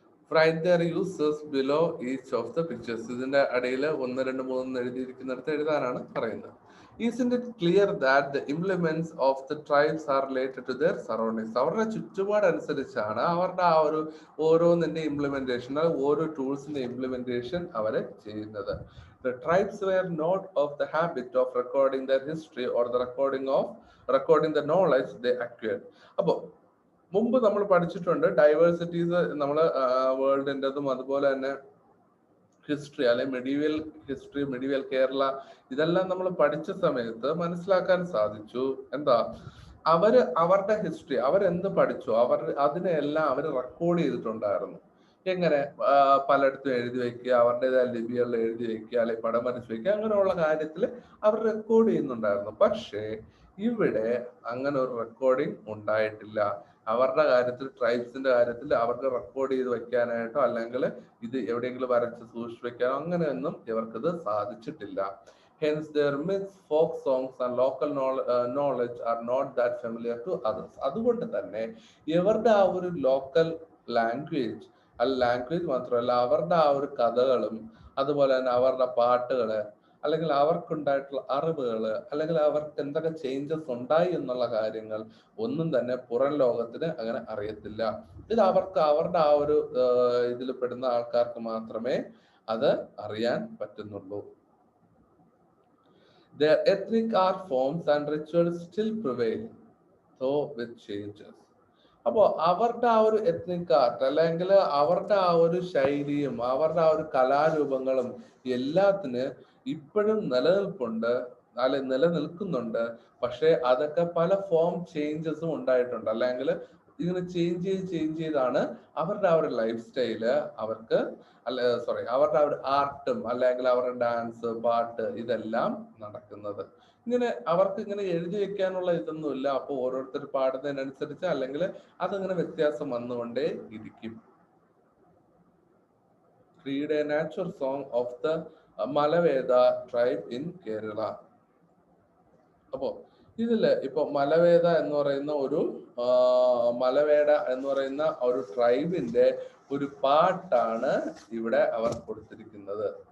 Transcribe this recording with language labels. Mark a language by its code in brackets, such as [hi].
[en] Write their uses below each of the pictures. [ml] ഇതിന്റെ അടിയിൽ 1, 2, 3 എഴുതിയിരിക്കുന്നിടത്ത് എഴുതാനാണ് പറയുന്നത്. [en] Isn't it clear that the implements of the tribes are related to their surroundings? [ml] അവരുടെ ചുറ്റുപാട് അനുസരിച്ചാണ് അവരുടെ ആ ഒരു ഓരോന്നിന്റെ ഇംപ്ലിമെന്റേഷൻ, ഓരോ ടൂൾസിന്റെ ഇംപ്ലിമെന്റേഷൻ അവരെ ചെയ്യുന്നത്. [en] The tribes were not of the habit of recording their history or the recording the knowledge they acquired. [ml] അപ്പൊ മുമ്പ് നമ്മൾ പഠിച്ചിട്ടുണ്ട് ഡൈവേഴ്സിറ്റീസ്, നമ്മൾ വേൾഡിൻ്റെതും അതുപോലെ തന്നെ ഹിസ്റ്ററി അല്ലെങ്കിൽ മെഡീവൽ കേരള, ഇതെല്ലാം നമ്മൾ പഠിച്ച സമയത്ത് മനസ്സിലാക്കാൻ സാധിച്ചു എന്താ, അവരുടെ ഹിസ്റ്ററി അവരെന്ത് പഠിച്ചു അതിനെല്ലാം അവർ റെക്കോർഡ് ചെയ്തിട്ടുണ്ടായിരുന്നു. എങ്ങനെ? പലയിടത്തും എഴുതി വെക്കുക, അവരുടേതായ ലിപികളിൽ എഴുതി വെക്കുക, അല്ലെങ്കിൽ പടം വരച്ച് വെക്കുക, അങ്ങനെയുള്ള കാര്യത്തിൽ അവർ റെക്കോർഡ് ചെയ്യുന്നുണ്ടായിരുന്നു. പക്ഷേ ഇവിടെ അങ്ങനെ ഒരു റെക്കോർഡിങ് ഉണ്ടായിട്ടില്ല. അവരുടെ കാര്യത്തിൽ, ട്രൈബ്സിന്റെ കാര്യത്തിൽ അവർക്ക് റെക്കോർഡ് ചെയ്ത് വെക്കാനായിട്ടോ അല്ലെങ്കിൽ ഇത് എവിടെയെങ്കിലും വരച്ച് സൂക്ഷിച്ചു വെക്കാനോ അങ്ങനെയൊന്നും ഇവർക്കിത് സാധിച്ചിട്ടില്ല. [en] Hence their myths, folk songs and local knowledge are not that familiar to others. [ml] അതുകൊണ്ട് തന്നെ ഇവരുടെ ആ ഒരു ലോക്കൽ ലാംഗ്വേജ്, ലാംഗ്വേജ് മാത്രമല്ല അവരുടെ ആ ഒരു കഥകളും അതുപോലെ തന്നെ അവരുടെ പാട്ടുകള് അല്ലെങ്കിൽ അവർക്കുണ്ടായിട്ടുള്ള അറിവുകള് അല്ലെങ്കിൽ അവർക്ക് എന്തൊക്കെ ചേഞ്ചസ് ഉണ്ടായി എന്നുള്ള കാര്യങ്ങൾ ഒന്നും തന്നെ പുറം ലോകത്തിന് അങ്ങനെ അറിയത്തില്ല. ഇത് അവർക്ക് അവരുടെ ആ ഒരു ഇതിൽ പെടുന്ന ആൾക്കാർക്ക് മാത്രമേ അത് അറിയാൻ പറ്റുന്നുള്ളൂ. [en] Their ethnic art forms and rituals still prevail, though with changes. [ml] അപ്പോ അവരുടെ ആ ഒരു എത്നിക് ആർട്ട് അല്ലെങ്കിൽ അവരുടെ ആ ഒരു ശൈലിയും അവരുടെ ആ ഒരു കലാരൂപങ്ങളും എല്ലാത്തിന് ഇപ്പോഴും നിലനിൽപ്പുണ്ട്, അല്ലെ നിലനിൽക്കുന്നുണ്ട്. പക്ഷെ അതൊക്കെ പല ഫോം ചേഞ്ചസും ഉണ്ടായിട്ടുണ്ട്. അല്ലെങ്കിൽ ഇങ്ങനെ ചേഞ്ച് ചെയ്താണ് അവരുടെ ആ ഒരു ലൈഫ് സ്റ്റൈല് അവർക്ക് അവരുടെ ആ ഒരു ആർട്ടും അല്ലെങ്കിൽ അവരുടെ ഡാൻസ്, പാട്ട് ഇതെല്ലാം നടക്കുന്നത്. ഇങ്ങനെ അവർക്ക് ഇങ്ങനെ എഴുതി വെക്കാനുള്ള ഇതൊന്നുമില്ല. അപ്പൊ ഓരോരുത്തർ പാടുന്നതിനനുസരിച്ച് അല്ലെങ്കിൽ അതിങ്ങനെ വ്യത്യാസം വന്നുകൊണ്ടേ ഇരിക്കും. [en] Read a nature song of the Malaveda tribe in Kerala. [ml] അപ്പോ ഇതില് ഇപ്പൊ മലവേദ എന്ന് പറയുന്ന ഒരു മലവേട എന്ന് പറയുന്ന ഒരു ട്രൈബിന്റെ ഒരു പാട്ടാണ് ഇവിടെ അവർ കൊടുത്തിരിക്കുന്നത്.